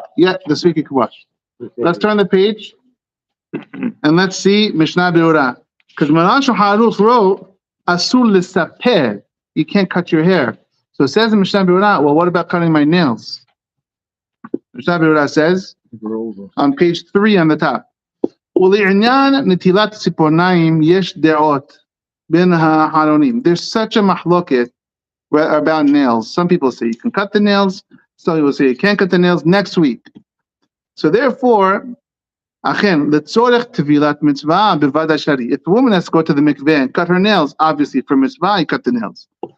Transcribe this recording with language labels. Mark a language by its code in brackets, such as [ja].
[en] Yeah, this week you can watch. Let's turn the page and let's see Mishnah Berurah. Because Maran Shulchan Aruch wrote Asur l'saper. You can't cut your hair. So it says in Mishnah Berurah, well, what about cutting my nails? Mishnah Berurah says on page 3 on the top. [he] ולעניין נטילת ציפורניים יש דעות בין האחרונים. [en] There's such a mahloket about nails. Some people say you can cut the nails. Some people say you can't cut the nails next week. So therefore, [he] achen letzorech tevilat mitzvah bevada shari. [en] If a woman has to go to the mikveh and cut her nails, obviously for mitzvah, you cut the nails.